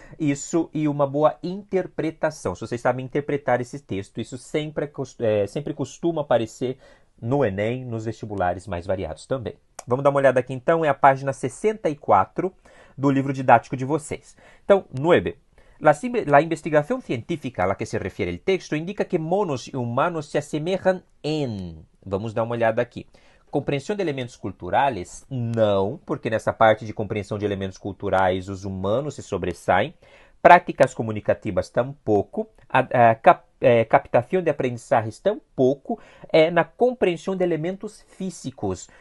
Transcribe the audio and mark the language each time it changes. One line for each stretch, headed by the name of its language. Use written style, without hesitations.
Portuguese: Isso, e uma boa interpretação. Se vocês sabem interpretar esse texto, isso sempre costuma aparecer no Enem, nos vestibulares mais variados também. Vamos dar uma olhada aqui então, é a página 64 do livro didático de vocês. Então, 9.
Spanish: La investigación científica a la que se refiere el texto indica que monos e humanos se asemejan en...
Portuguese: Vamos dar uma olhada aqui. Compreensão de elementos culturais? Não, porque nessa parte de compreensão de elementos culturais os humanos se sobressaem. Práticas comunicativas? Tampouco. captação de aprendizajes tampouco na compreensão de elementos físicos.